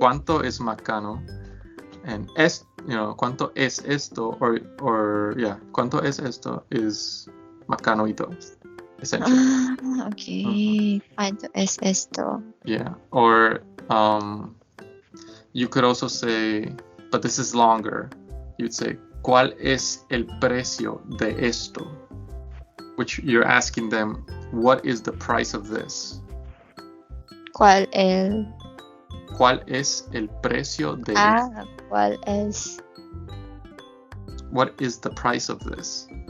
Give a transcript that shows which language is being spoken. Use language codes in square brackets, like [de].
[es] ¿Cuánto es macano? And ¿cuánto es esto? Or yeah, ¿cuánto es esto? [en] Is macanoito, essentially. [es] Okay. ¿Cuánto es esto? [en] Yeah. Or you could also say, but this is longer. You'd say, [es] ¿cuál es el precio de esto? [en] Which you're asking them, what is the price of this? [es] ¿Cuál es el precio de esto? ¿Cuál es? [en] What is the price of this?